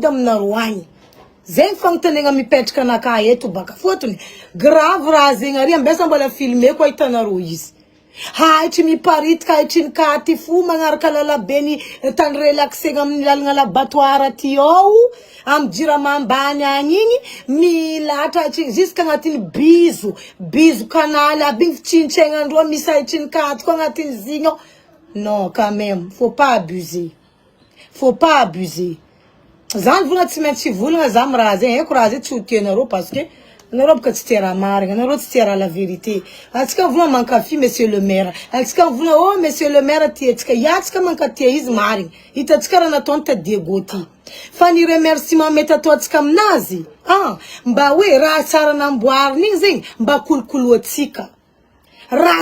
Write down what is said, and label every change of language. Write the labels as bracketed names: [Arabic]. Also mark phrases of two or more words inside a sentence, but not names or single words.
[Malagasy] aminareo agny zegny fagnotanegna mipetraka anaka eto baka fotony grave raha zegny ary ambesa mbola filme koa hitanareo izy haitry miparitika haitry ny katy fo magnaraka lalabeny tany relaxegna amin'ny lalagna laboratoire ty ao amy jirama ambany agny igny milatra haitry jusqu'à agnatin'ny bizo kanaly aby igny fitsintsaignandreo misy haitry ny katy koa agnatin'ny zigny ao [French] non quand même faut pas abuser [Malagasy] zany volagna tsy maintsy volagna za raha zegny haiko raha zay tsy ho tianareo [French] parce que [Malagasy] anareo baka tsy tia raha marigna anareo tsy tia raha [French] la vérité [Malagasy] atsika volagna mankafy [French] monsieur le maire [Malagasy] atsika volagna oh [French] monsieur le maire [Malagasy] tiatsika iatsika mankatia izy marigna hitatsika raha nataony ta Diego ty fa ny remerciement mety ataotsika aminazy mba hoe raha tsara namboariny igny zegny mba kolokoloatsika raha